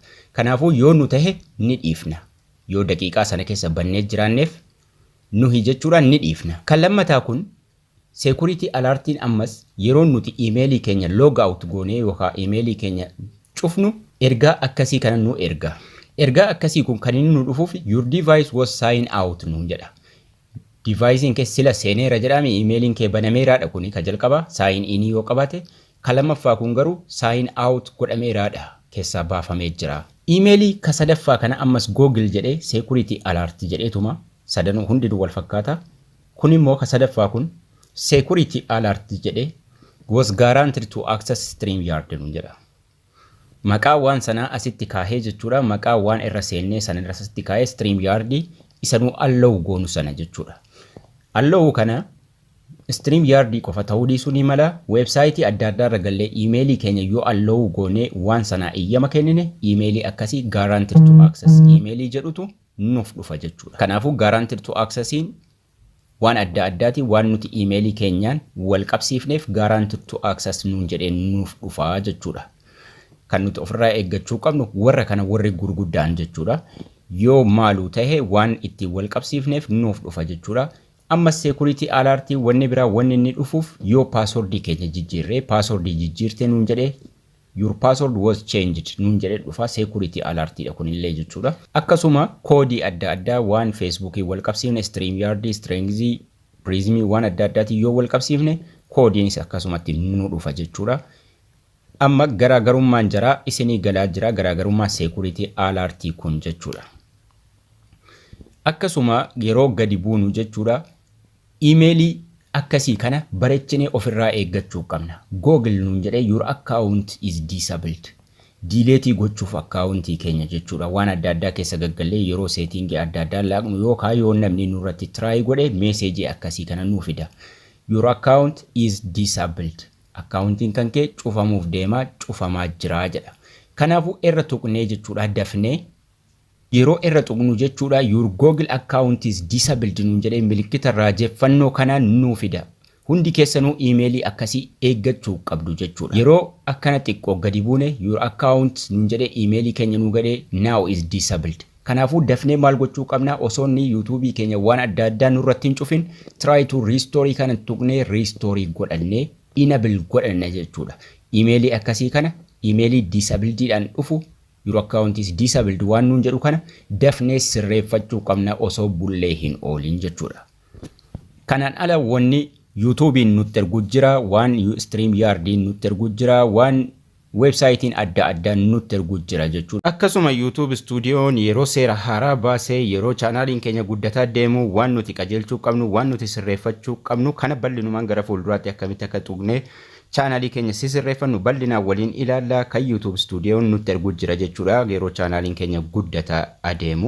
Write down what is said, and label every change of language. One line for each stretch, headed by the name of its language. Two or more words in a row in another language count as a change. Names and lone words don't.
Oromo: Kanaafuu yoo nu tahe ni dhiifna. Yoo daqiiqaa sana keessa bannee jiraanneef nuhi jechuudhaan ni dhiifna. Kan lammataa kun Security Alertiin ammas yeroo nuti iimeelii keenya
English: log out
Oromo: goonee yookaan iimeelii keenya cufnu ergaa akkasii kana nu erga. Ergaa akkasii kun kan inni nu dhufuuf
English: your device was signed out
Oromo: nuun jedha. Devicein kee sila seeneera jedhame iimeeliin kee banameeraadha kuni ka jalqaba
English: sign in
Oromo: yoo qabaate. Ka lammaffaa kun garuu
English: sign out
Oromo: godhameeraadha keessaa baafamee jira. Iimeelii ka sadaffaa kana ammas Google jedhee Security Alert jedheetuma sadanuu hundi wal fakkaata. Kun immoo ka sadaffaa kun Security Alert jedhee
English: was guaranteed to access
Oromo: StreamYard nuun jedha. Maqaa waan sanaa asitti kaahee jechuudha. Maqaa waan irra seennee sana irra asitti kaahee StreamYard isanuu allow goonu sana jechuudha. Allow kana StreamYard qofa ta'uu dhiisuu ni mala. Weebsaayitii adda addaa irra gallee iimeelii keenya yoo allow goonee waan sanaa iyyama kennine iimeelii akkasii
English: guaranteed to access
Oromo: iimeelii jedhutu nuuf dhufa jechuudha. Kanaafuu
English: guaranteed to accessiin
Oromo: waan adda addaati waan nuti iimeelii keenyaan wal qabsiifneef
English: guaranteed to access
Oromo: nuun jedhee nuuf dhufa jechuudha. Kan nuti ofirraa eeggachuu qabnu warra kana warri gurguddaan jechuudha. Yoo maaluu tahe waan itti wal qabsiifneef nuuf dhufa jechuudha. Amma Security Alert wanni biraa wanni inni dhufuuf yoo passwordii keenya jijjiirree passwordii jijjiirtee nuun jedhee
English: your password was changed
Oromo: nuun jedhee dhufa Security Alert dha kunillee jechuudha. Akkasuma koodii adda addaa waan Facebookii wal qabsiifne StreamYard, Strings, Prism waan adda addaati yoo wal qabsiifne koodiinis akkasumatti nu dhufa jechuudha. Amma garaagarummaan jira isinii galaa jira garaagarummaa Security Alert kun jechuudha. Akkasuma yeroo gadi buunu jechuudha. Iimeelii akkasii kana bareechinee ofirraa eeggachuu qabna.
English: Google
Oromo: nuun jedhee
English: your account is disabled.
Oromo: Diileetii gochuuf akkaawuntii keenya jechuudha. Waan adda addaa keessa gaggallee yeroo seetingii adda addaa laaqnu yookaan yoo namni nurratti try godhe meeseejii akkasii kana nuu fida.
English: Your account is disabled.
Oromo: Akkaawuntiin kan kee cufamuuf deemaa cufamaa jira jedha. Kanaafuu irra tuqnee jechuudha dafnee yeroo irra tuqnu jechuudha
English: your Google account is disabled
Oromo: nuun jedhee milikkita raajeffannoo kanaan nuu fida. Hundi keessanuu iimeelii akkasii eeggachuu qabdu jechuudha. Yeroo akkana xiqqoo gadi buune
English: your account
Oromo: nuun jedhee iimeelii keenya nuu gadhee
English: now is disabled.
Oromo: Kanaafuu dafnee maal gochuu qabna osoo inni YouTube keenya waan adda addaa nurratti hin cufin
English: try to restore
Oromo: kana tuqnee restore godhannee enable godhanna jechuudha. Emailii akkasii kana emailii disabled dhaan dhufu
English: your account is disabled
Oromo: waan nuun jedhu kana dafnee sirreeffachuu qabna osoo bullee hin oolin jechuudha. Kanaan ala wanni YouTube nutti ergu jira, waan StreamYard nutti ergu jira, waan website adda addaa nutti ergu jira jechuudha. Akkasuma YouTube Studioon yeroo seera haaraa baasee yeroo chaanaaliin keenya guddataa deemu waan nuti qajeelchuu qabnu, waan nuti sirreeffachuu qabnu kana bal'inumaan gara fuulduraatti akkamitti akka tuqnee chaanaalii keenya sirreeffannu bal'inaan waliin ilaalla kan YouTube Studioon nutti ergu jira jechuudha yeroo chaanaaliin keenya guddataa adeemu.